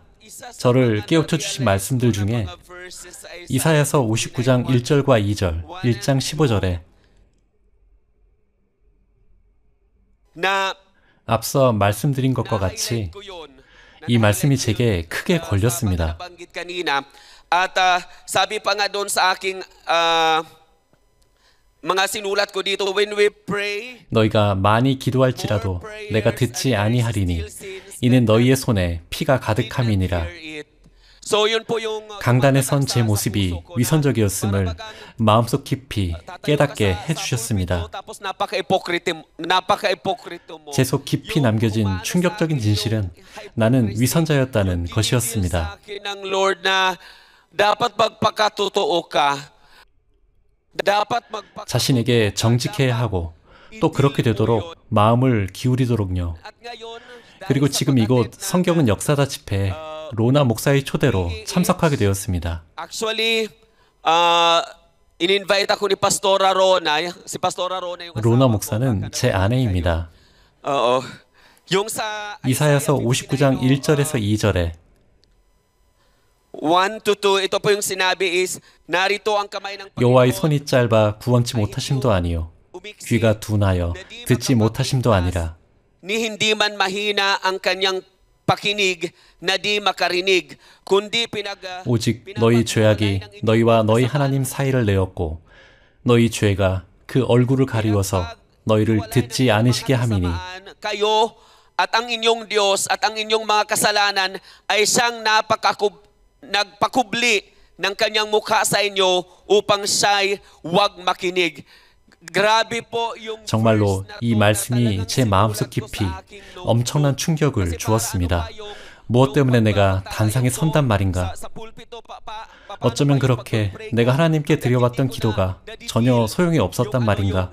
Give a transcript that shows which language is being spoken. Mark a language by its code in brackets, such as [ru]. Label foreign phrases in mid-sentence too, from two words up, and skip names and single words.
[ko] 저를 깨우쳐 주신 말씀들 중에 이사야서 59장 1절과 2절, 1장 15절에 앞서 말씀드린 것과 같이 이 말씀이 제게 크게 걸렸습니다. [tl] At sabi pa nga doon sa aking mga sinulat ko dito, [en] when we pray, [ko] 너희가 많이 기도할지라도 내가 듣지 아니하리니 이는 너희의 손에 피가 가득함이니라. 강단에 선 제 모습이 위선적이었음을 마음속 깊이 깨닫게 해주셨습니다. 제 속 깊이 남겨진 충격적인 진실은 나는 위선자였다는 것이었습니다. 자신에게 정직해야 하고 또 그렇게 되도록 마음을 기울이도록요. 그리고 지금 이곳 성경은 역사다 집회에 로나 목사의 초대로 참석하게 되었습니다. [tl] Actually, in-invite ako ni Pastora Rona. Si Pastora Rona yung [ko] 로나 목사는 제 아내입니다. [tl] yung sa [ko] 이사야서 59장 1절에서 2절에 [tl] 1 to 2, ito po yung sinabi is, narito ang kamay ng [ko] 여호와의 손이 짧아 구원치 못하심도 아니요 귀가 둔하여 듣지 못하심도 아니라 [tl] ni hindi man mahina ang kanyang pakinig na di makarinig kundi [ko] 오직 너희 죄악이 너희와 너희 하나님 사이를 내었고 너희 죄가 그 얼굴을 가리워서 너희를 듣지 않으시게 함이니 [tl] kayo at ang inyong Diyos at ang inyong mga kasalanan ay siyang nagpakubli ng kanyang mukha sa inyo upang siya'y huwag makinig. [ko] 정말로 이 말씀이 제 마음속 깊이 엄청난 충격을 주었습니다. 무엇 때문에 내가 단상에 선단 말인가? 어쩌면 그렇게 내가 하나님께 드려왔던 기도가 전혀 소용이 없었단 말인가?